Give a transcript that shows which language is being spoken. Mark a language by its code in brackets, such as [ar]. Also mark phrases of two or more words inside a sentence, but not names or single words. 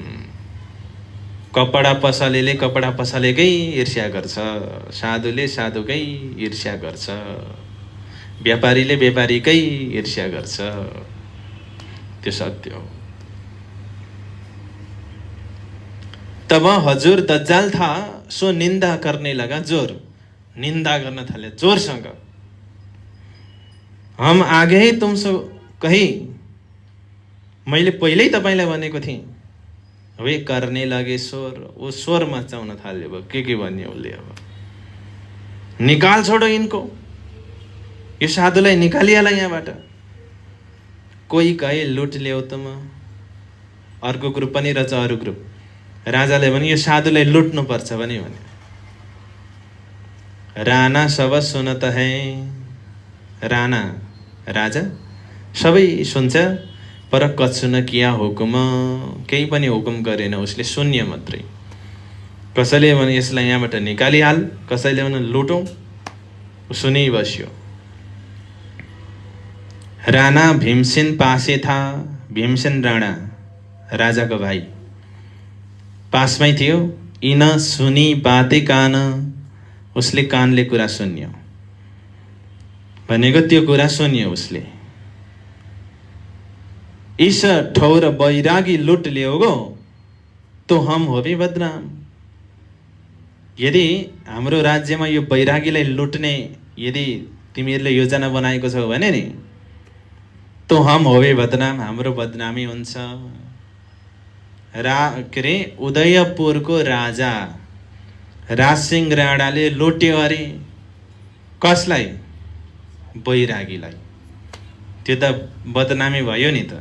[ne] कपडा पसलेले कपडा पसलेकै ईर्ष्या गर्छ, साधुले साधुकै ईर्ष्या गर्छ, व्यापारीले व्यापारीकै ईर्ष्या गर्छ। त्यो सत्य हो। [hi] तब हजुर दज्जाल था, सो निंदा करने लगा जोर। [ne] निंदा गर्न थाले जोरसँग। [hi] हम आगे ही तुमसे कही, [ne] मैले पहिल्यै तपाईलाई भनेको थिएँ। [hi] वे करने लगे स्वर, वो [ne] स्वर मचाउन थाल्यो। अब के भन्यो उसले? [hi] अब निकाल छोडो इनको, [ne] यो साधुलाई निकालिहाल यहाँबाट। [hi] कोही कहे लुट ल्याऊ तुम, [ne] अर्को ग्रुप पनि रहेछ, अरू ग्रुप। राजाले भने यो साधुलाई लुट्नु पर्छ भने राणा [hi] सब सुनत है। [ne] राणा राजा सबै सुन्छ, [hi] पर कछु न किया हुकुम, [ne] केही पनि हुकुम गरेन उसले, शून्य मात्रै। कसैले भने यसलाई यहाँबाट निकालिहाल, कसैले भने लुटौँ, सुनिबस्यो। [hi] राणा भीमसेन पासे था। [ne] भीमसेन राणा राजाको भाइ पासमै थियो। [hi] इन सुनी बाते कान, [ne] उसले कानले कुरा सुन्यो भनेको त्यो कुरा सुन्यो उसले। [hi] इस ठौर बैरागी लुट ल्याओगो तो हम हो भी बदनाम। [ne] यदि हाम्रो राज्यमा यो बैरागीलाई लुट्ने यदि तिमीहरूले योजना बनाएको छौ भने नि, [hi] तो हम हो भी बदनाम, [ne] हाम्रो बदनामी हुन्छ। के रे उदयपुरको राजा राजसिंह राणाले लुट्यो अरे। कसलाई? बैरागीलाई। त्यो त बदनामी भयो नि त।